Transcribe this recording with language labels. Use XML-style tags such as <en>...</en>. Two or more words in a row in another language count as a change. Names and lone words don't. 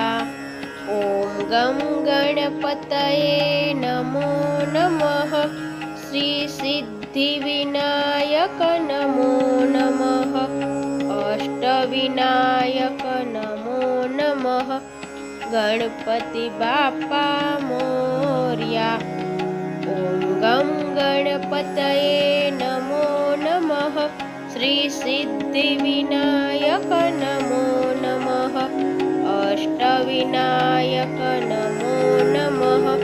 <sa>ॐ गं गणपतये नमो नमः। श्री सिद्धिविनायक नमो नमः। अष्टविनायक नमो नमः।</sa> <mr>गणपति बापा मोर्या.</mr> <sa>ओम गम गणपतये नमो नमः. श्री सिद्धि विनायक नमो नमः. अष्टविनायक नमो नमः.</sa>